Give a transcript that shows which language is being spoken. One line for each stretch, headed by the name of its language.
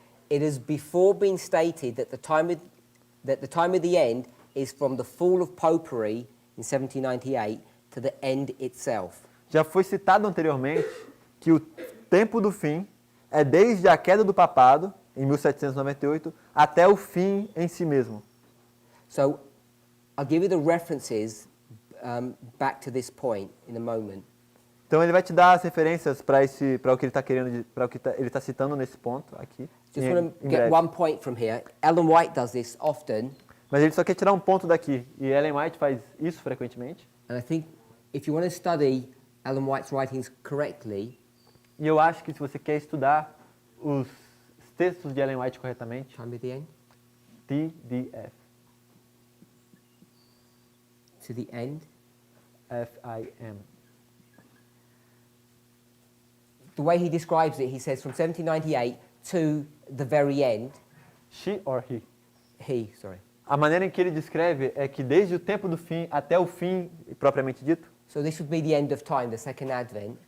English: It has before been stated that the time of the end is from the fall of popery in 1798 to the end itself.
Portuguese: Já foi citado anteriormente que o tempo do fim é desde a queda do papado, em 1798, até o fim em si mesmo.
English: So I'll give you the references back to this point in a moment.
Portuguese: Então ele vai te dar as referências para o que ele está querendo, para o que ele está citando nesse ponto aqui.
English: Just want to get one point from here. Ellen White does this often,
Portuguese: Mas ele só quer tirar um ponto daqui, e Ellen White faz isso frequentemente.
English: and I think if you want to study Ellen White's writings correctly,
Portuguese: E eu acho que se você quer estudar os textos de Ellen White corretamente,
English: time of the end,
Portuguese: TDF,
English: to the end,
Portuguese: FIM.
English: the way he describes it, he says from 1798 to the very end, She or he? sorry.
Portuguese: A maneira em que ele descreve é que desde o tempo do fim até o fim propriamente dito,
English: So this would be the end of time, the second advent.